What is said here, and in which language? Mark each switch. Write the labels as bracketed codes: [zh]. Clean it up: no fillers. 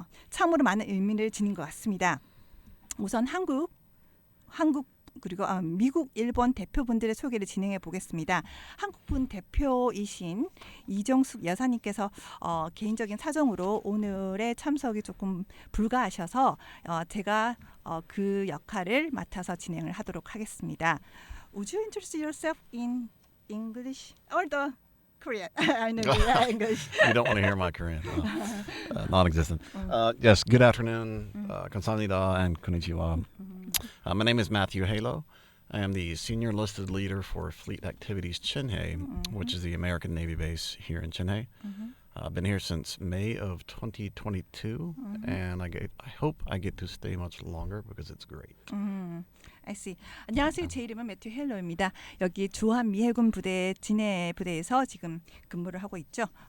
[ko] 참으로 많은 의미를 지닌 것 같습니다. 우선 한국 그리고 미국, 일본 대표분들의 소개를 진행해 보겠습니다. 한국분 대표이신 이정숙 여사님께서 개인적인 사정으로 오늘의 참석이 조금 불가하셔서 제가 그 역할을 맡아서 진행을 하도록 하겠습니다. [en] Would you introduce yourself in English or the Korean? I know English. You don't want to hear my Korean. Non-existent. Yes, good afternoon. 감사합니다 and konnichiwa. My name is Matthew Haylow. I am the senior enlisted leader for Fleet Activities Chinhae, which is the American Navy base here in Chinhae. I've been here since May of 2022, and I hope I get to stay much longer because it's great. I see. 안녕하세요. [ko] 제 이름은 매튜 헬로입니다. 여기 주한미해군 부대 진해 부대에서 지금 근무를 하고 있죠.